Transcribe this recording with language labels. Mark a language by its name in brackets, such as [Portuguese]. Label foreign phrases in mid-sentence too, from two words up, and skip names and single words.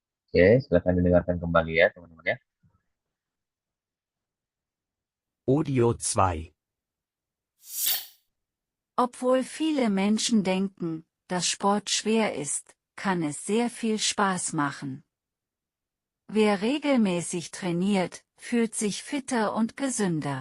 [Indonesian] Oke, silakan didengarkan kembali ya teman-teman ya. Audio 2. [German] Obwohl viele Menschen denken, dass Sport schwer ist, kann es sehr viel Spaß machen. Wer regelmäßig trainiert, fühlt sich fitter und gesünder.